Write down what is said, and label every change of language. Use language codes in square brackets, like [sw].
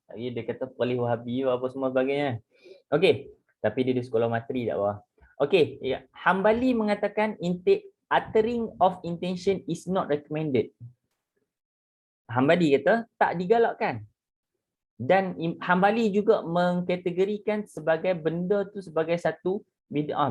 [ms] Dia kata polih Wahabi apa semua sebagainya. Okey. Tapi dia di sekolah materi tak apa. Okey. Ya. [en] Hambali [ms] mengatakan [en] uttering of intention is not recommended. [ms] Hambali kata tak digalakkan. Dan Hambali juga mengkategorikan sebagai benda tu sebagai satu bid'ah.